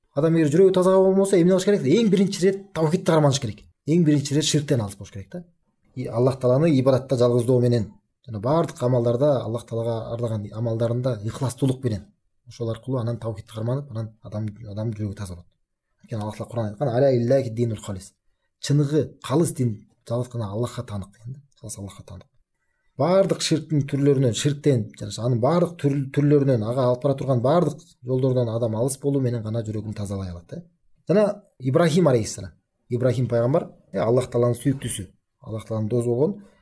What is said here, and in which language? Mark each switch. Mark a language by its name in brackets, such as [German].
[Kyrgyz] Адам эгер жүрөгү таза болбосо, эмне кылыш керек? Эң биринчи ирет таухидти карманыш керек. Эң биринчи ирет ширктен алыс болуш керек да. Аллах Тааланы ибадатта жалгыздоо менен, жана баардык амалдарда Аллах Таалага ардаган амалдарында ихластуулук менен, ошол аркылуу анан таухидти карманып, анан адам жүрөгү таза болот. Анткени Аллах Таала Кур'ан айткан: [Arabic] "Аля иллахи динул халис". [Kyrgyz] Чыныгы калыс дин жалгыз гана Аллахка танык деген да. Жалгыз Аллахка танык. Баардык ширктин түрлөрүнөн, ширктен жана анын баардык түрлөрүнөн, ага алып бара турган баардык жолдордон адам алыс болуу менен гана жүрөгүн тазалай алат да. Жана Ибрахим алейхиссалам, Ибрахим пайгамбар Аллах Тааланын сүйүктүүсү, Аллах Тааланын досу болгон.